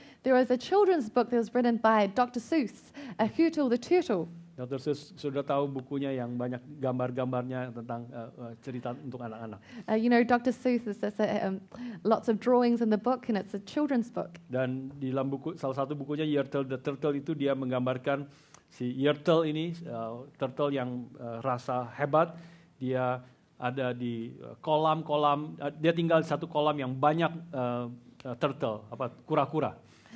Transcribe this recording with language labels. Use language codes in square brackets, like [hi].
[en] There is a children's book that was written by Dr. Seuss, Hertel the Turtle. Dr. [id] Seuss sudah tahu bukunya yang banyak gambar-gambarnya tentang cerita untuk anak-anak. [en] Dr. Seuss is lots of drawings in the book, and it's a children's book. [id] Dan di dalam buku, salah satu bukunya Yertle the Turtle itu dia menggambarkan si Yertle ini, turtle yang rasa hebat, dia ada di kolam-kolam, dia tinggal di satu kolam yang banyak turtle, kura-kura.